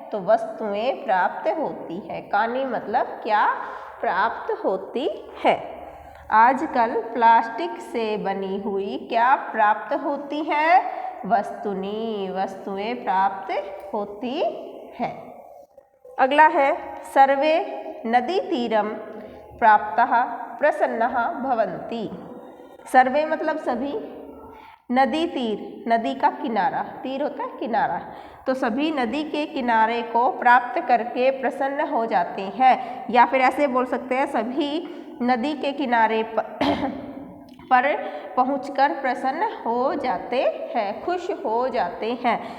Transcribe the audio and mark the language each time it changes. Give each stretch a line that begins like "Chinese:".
Hindi: तो वस्तुएं प्राप्त होती है। कानि मतलब क्या प्राप्त होती है। आजकल प्लास्टिक से बनी हुई क्या प्राप्त होती है? वस्तुनि, वस्तुएं प्राप्त होती है।
Sanskrit: अगला है, सर्वे नदी तीरम प्राप्तः प्रसन्नः भवन्ति।
Hindi: सर्वे मतलब सभी, नदी तीर, नदी का किनारा, तीर होता है किनारा, तो सभी नदी के किनारे को प्राप्त करके प्रसन्न हो जाते हैं। या फिर ऐसे बोल सकते हैं, सभी नदी के किनारे पर पहुंचकर प्रसन्न हो जाते हैं, खुश हो जाते हैं।